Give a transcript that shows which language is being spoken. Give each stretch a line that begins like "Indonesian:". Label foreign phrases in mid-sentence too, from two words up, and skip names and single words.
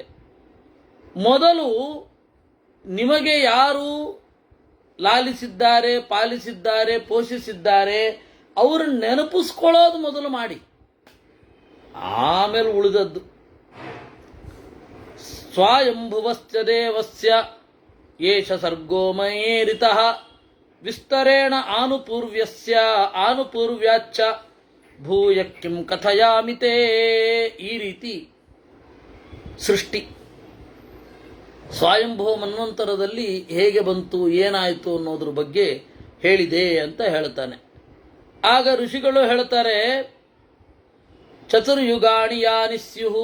Kannada: ಮೊದಲು ನಿಮಗೆ ಯಾರು ಲಾಲಿಸಿದ್ದಾರೆ, ಪಾಲಿಸಿದ್ದಾರೆ, ಪೋಷಿಸಿದ್ದಾರೆ ಅವ್ರನ್ನ ನೆನಪಿಸ್ಕೊಳ್ಳೋದು ಮೊದಲು ಮಾಡಿ, ಆಮೇಲೆ ಉಳಿದದ್ದು.
Sanskrit: ಸ್ವಯಂಭುವಸ್ಯ ದೇವಸ್ಯ ಏಷ ಸರ್ಗೋ ಮಯೇರಿತಃ ವಿಸ್ತರೇಣ ಆನುಪೂರ್ವ್ಯಸ್ಯ ಆನುಪೂರ್ವ್ಯಾಚ್ಚ ಭೂಯ ಕಿಂ ಕಥಯಾಮಿತೇ.
Kannada: ಈ ರೀತಿ ಸೃಷ್ಟಿ ಸ್ವಯಂಭವ ಮನ್ವಂತರದಲ್ಲಿ ಹೇಗೆ ಬಂತು, ಏನಾಯಿತು ಅನ್ನೋದ್ರ ಬಗ್ಗೆ ಹೇಳಿದೆ ಅಂತ ಹೇಳ್ತಾನೆ. ಆಗ ಋಷಿಗಳು ಹೇಳ್ತಾರೆ,
Sanskrit: ಚತುರ್ಯುಗಾಣಿ ಯಾನಿ ಸ್ಯುಹು.